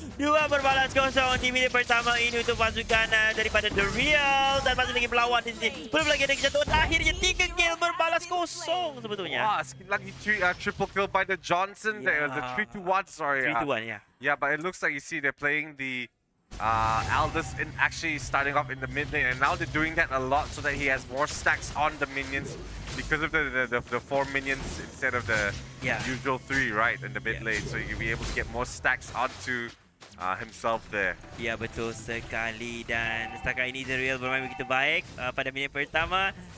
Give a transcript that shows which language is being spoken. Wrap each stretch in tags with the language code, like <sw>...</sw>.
<ms>2 berbalas kosong di minit pertama ini untuk pasukan daripada The Real. Dan masih lagi berlawan di sini. Belum lagi ada kejatuhan. Akhirnya 3 kill berbalas kosong sebetulnya.</ms> <en>Wah,</en> <ms>sekali lagi</ms> <en>triple kill by the Johnson. There was a 3-2-1, sorry. 3-2-1, yeah. Yeah, but it looks like you see they're playing the Aldous in actually starting off in the mid lane, and now they're doing that a lot so that he has more stacks on the minions because of the 4 minions instead of the usual 3, right, in the mid lane. So you can be able to get more stacks onto himself there.</en> <ms>Ya, betul sekali. Dan setakat ini The Real bermain begitu baik pada minit pertama.</ms>